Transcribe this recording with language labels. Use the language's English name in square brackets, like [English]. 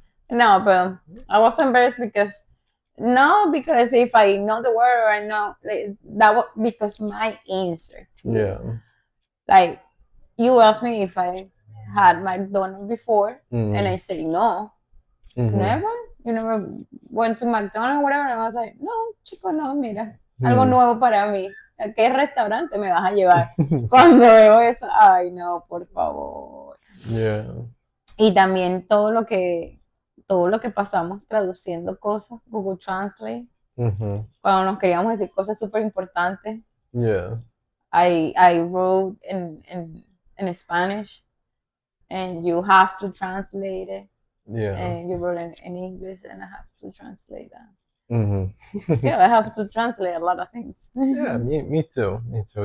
[English] No, but I was embarrassed because if I know the word or I know that was because my answer. Yeah. Like you asked me if I had McDonald's before, and I say no. Mhm. Never? You never went to McDonald's or whatever? And I was like, [Spanish] no, chico, no, mira, algo nuevo para mí. ¿A qué restaurante me vas a llevar? Cuando veo eso, ay, no, por favor. [English] Yeah. [Spanish] Y también todo lo que pasamos traduciendo cosas, Google Translate, cuando nos queríamos decir cosas súper importantes. [English] Yeah. I wrote in Spanish, and you have to translate it. Yeah. And you wrote in English, and I have to translate that. Mm-hmm. Yeah, I have to translate a lot of things. Yeah, me too. Me too.